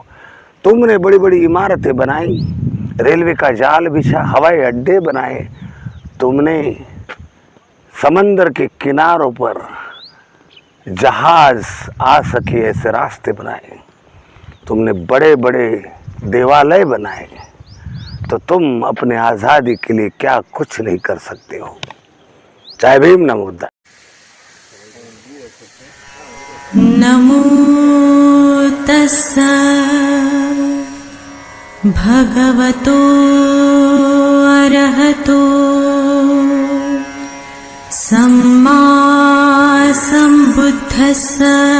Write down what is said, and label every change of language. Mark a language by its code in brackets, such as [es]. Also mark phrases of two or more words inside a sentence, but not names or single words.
[hi] तुमने बड़ी बड़ी इमारतें बनाई, रेलवे का जाल बिछा, हवाई अड्डे बनाए, तुमने समंदर के किनारों पर जहाज आ सके ऐसे रास्ते बनाए, तुमने बड़े बड़े देवालय बनाए, तो तुम अपने आज़ादी के लिए क्या कुछ नहीं कर सकते हो। जय भीम, [pi] नमो बुद्धाय। नमो तस्सा भगवतो अरहतो सम्मा सम्बुद्धस्सा।